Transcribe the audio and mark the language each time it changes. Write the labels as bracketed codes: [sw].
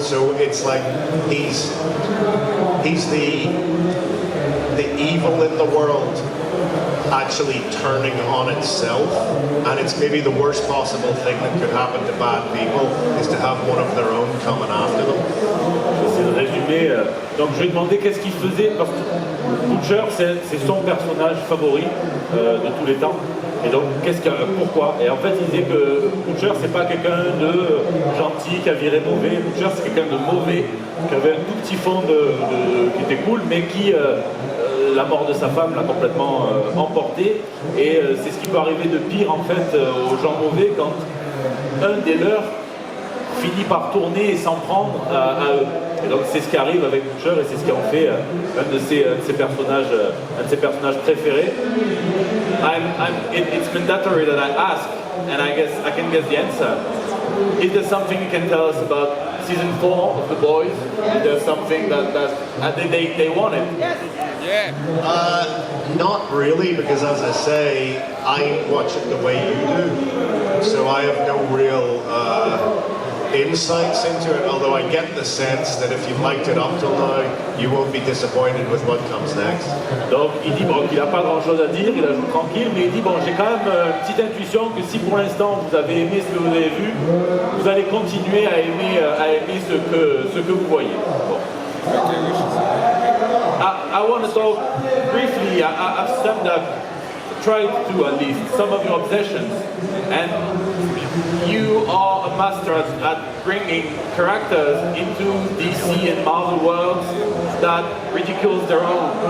[en] So it's like he's the evil in the world actually turning on itself, and it's maybe the worst possible thing that could happen to bad people is to have one of their own coming after them. [fr] C'est le résumé. Donc je lui ai demandé qu'est-ce qu'il faisait, parce que Butcher c'est son personnage favori de tous les temps. Et donc pourquoi? Et en fait il disait que Butcher c'est pas quelqu'un de gentil qui a viré mauvais. Butcher c'est quelqu'un de mauvais, qui avait un tout petit fond qui était cool, mais qui la mort de sa femme l'a complètement emporté, et c'est ce qui peut arriver de pire en fait aux gens mauvais quand un des leurs finit par tourner et s'en prendre à eux. Et donc c'est ce qui arrive avec Butcher, et c'est ce qui en fait un de ses personnages préférés. [en] It's mandatory that I ask, and I guess I can guess the answer. Is there something you can tell us about season 4 of The Boys? Is there something that they wanted? Yeah. Not really, because as I say, I watch it the way you do, so I have no real insights into it, although I get the sense that if you liked it up till now, you won't be disappointed with what comes next. [fr] Donc il dit bon, qu'il n'a pas grand chose à dire, il ajoute tranquille, mais il dit bon, j'ai quand même une petite intuition que si pour l'instant vous avez aimé ce que vous avez vu, vous allez continuer à aimer ce que vous voyez. [en] Bon. I want to talk briefly. I've summed up, tried to at least, some of your obsessions, and you are a master at bringing characters into DC and Marvel worlds that ridicules their own.